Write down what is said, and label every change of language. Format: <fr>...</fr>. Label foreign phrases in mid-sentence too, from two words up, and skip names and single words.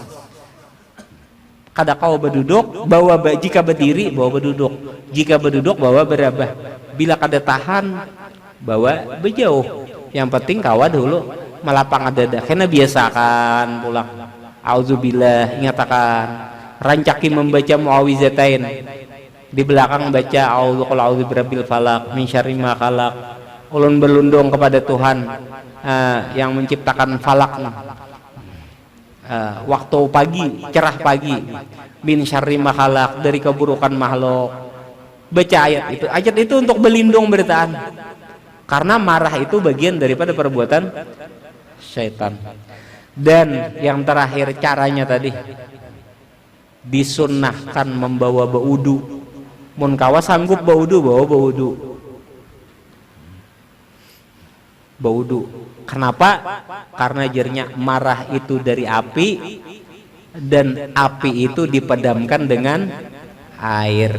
<bjn>Kada kau berduduk, jika berdiri bawa berduduk, jika berduduk bawa berabah. Bila kada tahan, bawa berjauh. Yang penting kawa dulu melapang dada. Karena biasakan pulang. Auzubillah, ingatakan. Rancaki membaca muawizatain. Di belakang baca</bjn> <ar>أعوذ برب الفلق من شر ما خلق.</ar> <bjn>Ulun berlindung kepada Tuhan yang menciptakan falak, waktu pagi, cerah pagi,</bjn> <ar>من شر ما خلق,</ar> <bjn>dari keburukan makhluk. Baca ayat itu untuk berlindung beritaan, karena marah itu bagian daripada perbuatan syaitan. Dan yang terakhir caranya tadi disunnahkan membawa baudu. Mun kawa sanggup baudu, bawa baudu. Kenapa? Karena jernya marah itu dari api, dan api itu dipadamkan dengan air.</bjn>